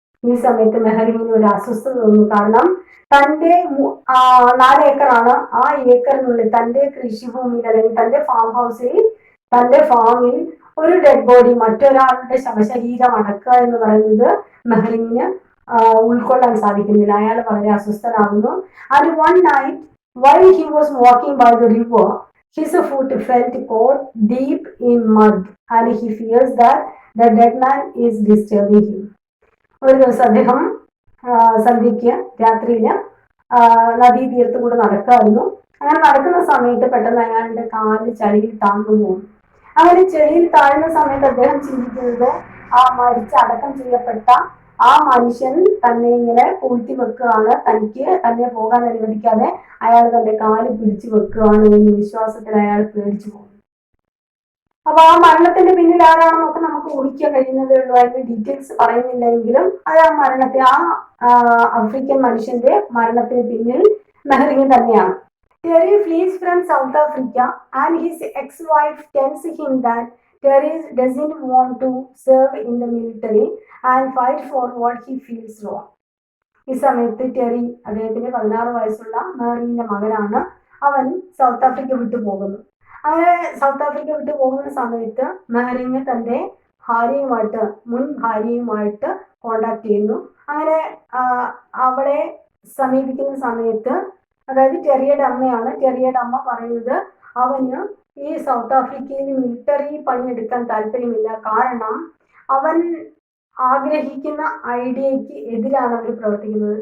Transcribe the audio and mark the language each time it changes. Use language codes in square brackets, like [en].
[ml] ഈ സമയത്ത് മെഹറിങ്ങിന് ഒരു അസ്വസ്ഥത തോന്നുന്നു. കാരണം തന്റെ 4 ഏക്കറാണ്, ആ ഏക്കറിനുള്ളിൽ തന്റെ കൃഷിഭൂമിയിൽ അല്ലെങ്കിൽ തന്റെ ഫാം ഹൗസിൽ, തന്റെ ഫാമിൽ ഒരു ഡെഡ് ബോഡി, മറ്റൊരാളുടെ ശവശരീരം അടക്കുക എന്ന് പറയുന്നത് മെഹറിങ്ങിന് ഉൾക്കൊള്ളാൻ സാധിക്കുന്നില്ല. അയാൾ വളരെ അസ്വസ്ഥനാകുന്നു. [en] And one night while he was walking by the river, his foot felt caught deep in mud and he fears that the dead man is disturbing him. [ml] ഒരു ദിവസം അദ്ദേഹം സന്ധ്യയ്ക്ക് രാത്രിയില് നദീതീരത്ത് കൂടെ നടക്കായിരുന്നു. അങ്ങനെ നടക്കുന്ന സമയത്ത് പെട്ടെന്ന് അയാളുടെ കാല് ചളിയിൽ താഴ്ന്നു പോകും. അങ്ങനെ ചെളിയിൽ താഴ്ന്ന സമയത്ത് അദ്ദേഹം ചിന്തിക്കുന്നത് ആ അടക്കം ചെയ്യപ്പെട്ട ആ മനുഷ്യൻ തന്നെ ഇങ്ങനെ പൂഴ്ത്തി വെക്കുകയാണ്, തന്നെ പോകാൻ അനുവദിക്കാതെ അയാൾ തന്റെ കാല് പിടിച്ചു വെക്കുകയാണ് എന്ന വിശ്വാസത്തിൽ അയാൾ പേടിച്ചു പോകും. അപ്പൊ ആ മരണത്തിന്റെ പിന്നിൽ ആരാണെന്നൊക്കെ നമുക്ക് ഊഹിക്കാൻ കഴിയുന്നതേ ഉള്ളൂ. അതിന്റെ ഡീറ്റെയിൽസ് പറയുന്നില്ലെങ്കിലും അത് ആ ആഫ്രിക്കൻ മനുഷ്യന്റെ മരണത്തിന് പിന്നിൽ മെഹറിങ് തന്നെയാണ്. [en] Terry flees from South Africa and his ex-wife tells him that Terry doesn't want to serve in the military and fight for what he feels wrong. [ml] ഈ സമയത്ത് ടെറി, അദ്ദേഹത്തിന് 16 വയസ്സുള്ള മെഹറിന്റെ മകനാണ്, അവൻ സൗത്ത് ആഫ്രിക്ക വിട്ടു പോകുന്നു. അങ്ങനെ സൗത്ത് ആഫ്രിക്ക വിട്ടു പോകുന്ന സമയത്ത് മെഹറിന് തന്റെ ഭാര്യയുമായിട്ട്, മുൻ ഭാര്യയുമായിട്ട് കോണ്ടാക്ട് ചെയ്യുന്നു. അങ്ങനെ അവളെ സമീപിക്കുന്ന സമയത്ത്, അതായത് ടെറിയുടെ അമ്മയാണ്, ടെറിയുടെ അമ്മ പറയുന്നത് അവന് ഈ സൗത്ത് ആഫ്രിക്കയിൽ മിലിറ്ററി പണിയെടുക്കാൻ താല്പര്യമില്ല, കാരണം അവൻ ആഗ്രഹിക്കുന്ന ഐഡിയയ്ക്ക് എതിരാണ് അവർ പ്രവർത്തിക്കുന്നത്.